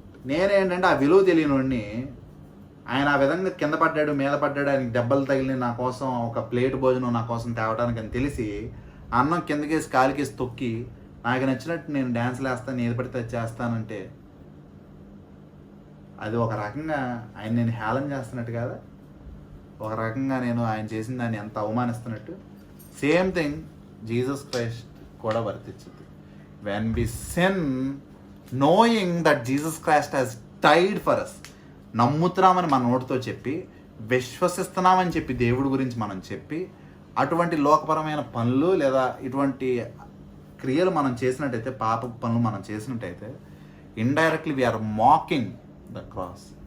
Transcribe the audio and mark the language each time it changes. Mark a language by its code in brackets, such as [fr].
[te] నేనేంటంటే ఆ విలువ తెలియని ఆయన ఆ విధంగా కింద పడ్డాడు, మీద పడ్డాడు, ఆయనకి దెబ్బలు తగిలి నా కోసం ఒక ప్లేట్ భోజనం నా కోసం తేవడానికి అని తెలిసి అన్నం కిందకేసి కాలికేసి తొక్కి నాకు నచ్చినట్టు నేను డ్యాన్స్లు వేస్తాను, ఏది పడితే చేస్తానంటే అది ఒక రకంగా ఆయన నేను హేళన చేస్తున్నట్టు కదా, ఒక రకంగా నేను ఆయన చేసిన దాన్ని ఎంత అవమానిస్తున్నట్టు. [en] same thing Jesus Christ [te] కూడా వర్తించుద్ది. [en] When we sin knowing that Jesus Christ has died for us. [te] నమ్ముతున్నామని మన నోటితో చెప్పి, విశ్వసిస్తున్నామని చెప్పి, దేవుడి గురించి మనం చెప్పి, అటువంటి లోకపరమైన పనులు లేదా ఇటువంటి క్రియలు మనం చేసినట్టయితే, పాప పనులు మనం చేసినట్టయితే, [en] Indirectly we are mocking the cross.